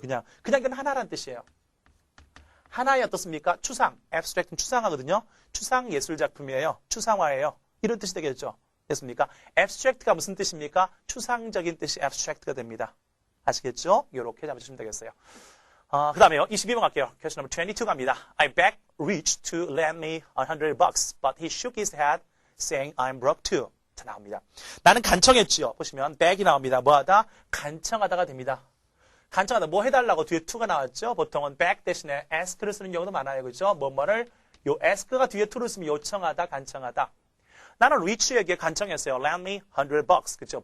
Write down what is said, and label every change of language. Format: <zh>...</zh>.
<ko>그냥 이건 하나란 뜻이에요. 하나의 어떻습니까? 추상. abstract는 추상하거든요. 추상 예술 작품이에요. 추상화예요. 이런 뜻이 되겠죠. 됐습니까? abstract가 무슨 뜻입니까? 추상적인 뜻이 abstract가 됩니다. 아시겠죠? 이렇게 잡으시면 되겠어요. 그 다음에요. 22번 갈게요.</ko> <en>question number 22 갑니다. I begged Rich to lend me $100, but he shook his head, saying I'm broke too.</en> <ko>자, 나옵니다. 나는 간청했지요. 보시면 beg이 나옵니다. 뭐하다? 간청하다가 됩니다. 간청하다. 뭐 해달라고 뒤에 to가 나왔죠? 보통은 beg 대신에 ask를 쓰는 경우도 많아요. 그죠? 뭐뭐를 요 ask가 뒤에 to를 쓰면 요청하다, 간청하다. 나는 리치에게 간청했어요.</ko> <en>lend me $100.</en> <ko>그죠?</ko>